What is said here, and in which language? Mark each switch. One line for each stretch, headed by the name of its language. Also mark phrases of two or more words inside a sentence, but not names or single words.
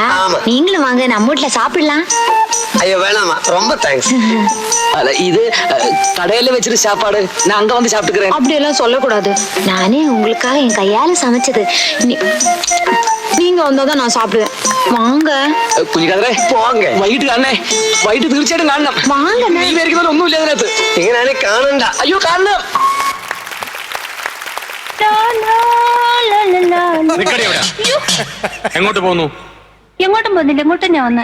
Tamil: நீங்களும் வாங்க, நம்ம வீட்டுல சாப்பிடலாம். ஐயோ வேணாமா, ரொம்ப தேங்க்ஸ். இது கடையில வச்சிருக்க சாப்பாடு, நான் அங்க வந்து சாப்பிட்டுக்கிறேன். அப்படி எல்லாம் சொல்லக்கூடாது. நானே உங்களுக்காக என் கையால சமைச்சது. நீங்க வந்தாதான் நான் சாப்பிடுவேன். வாங்க
Malayalam: കുഞ്ഞിക്കാതറേ, പോവാങ്ക. വൈകിട്ട് കാണണേ, വൈകിട്ട് തീർച്ചയായിട്ടും കാണണം. വാങ്ങ. നീ വരയ്ക്കുന്നതിൽ ഒന്നുമില്ല അതിനകത്ത്. ഇങ്ങനെ കാണണ്ട. അയ്യോ കാണണം. എങ്ങോട്ട് പോന്നു? എങ്ങോട്ടും പോകുന്നില്ല, ഇങ്ങോട്ട് തന്നെ വന്ന്.